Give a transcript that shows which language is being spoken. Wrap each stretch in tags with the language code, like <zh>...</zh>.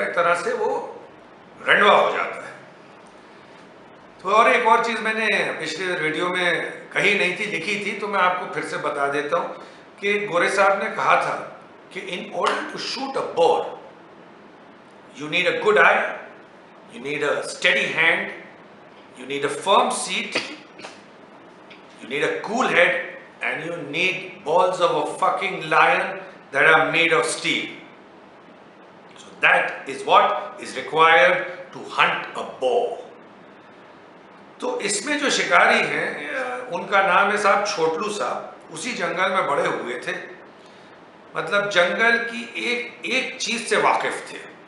<hi>एक तरह से वो रंडवा हो जाता है। तो और एक और चीज़ मैंने पिछले वीडियो में कही नहीं थी, लिखी थी, तो मैं आपको फिर से बता देता हूँ कि गोरे साहब ने कहा था कि</hi> <en>In order to shoot a boar you need a good eye, you need a steady hand, you need a firm seat, you need a cool head, and you need balls of a fucking lion that are made of steel. So that is what is required to hunt a boar.</en> <hi>तो इसमें जो शिकारी हैं उनका नाम है साहब छोटलू साहब। उसी जंगल में बड़े हुए थे, मतलब जंगल की एक चीज से वाकिफ थे।</hi>